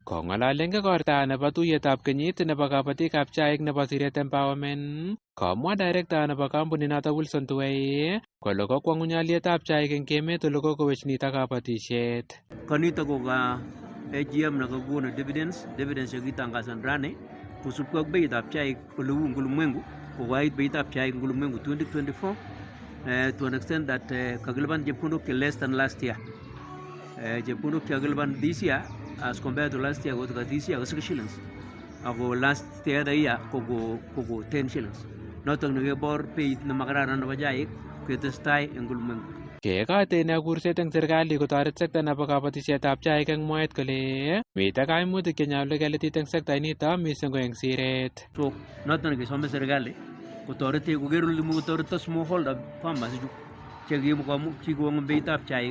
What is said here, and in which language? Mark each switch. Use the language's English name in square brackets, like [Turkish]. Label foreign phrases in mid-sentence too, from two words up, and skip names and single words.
[Kalenjin] Kong'alali eng igorta nebo tuiyetab kenyit nebo kabatikab chaik nebo Siret Empowerment, komwa director nebo kampuninoto Wilson Tuwei kole kokwong'uny alyetab chaik eng emet ole kokowech nito kabatisiet. Konito ko ka AGM na kokonu dividends chekitangasan rani kusubkei ak beitab chaik ole uu ulimwengu kokait beitab chaik eng ulimwengu 2024 [English] to an extent that [Kalenjin] kakilipan chepkondok che [English] less than last year. [Kalenjin] Chepkondok che kakilipan [English] this year as compared to last year [Kalenjin] ko [English] this year [Kalenjin] ko 6 shillings. Ako [English] last year [Kalenjin] ko 10 shillings. Notok nekebor beit nemakararan nebo chaik ketestai eng ulimwengu. Kekate ine kurset eng serikali kotoret sekta nebo kabatisietab chaik eng mwaet kole mitei kaimutik che nyolu kelitit eng sekta inito mising ko eng siret. So notok nekesome serikali kotorete koker kole kotoreto [English] smallholder farmers [Kalenjin] chu chekikong'em beitab chaik.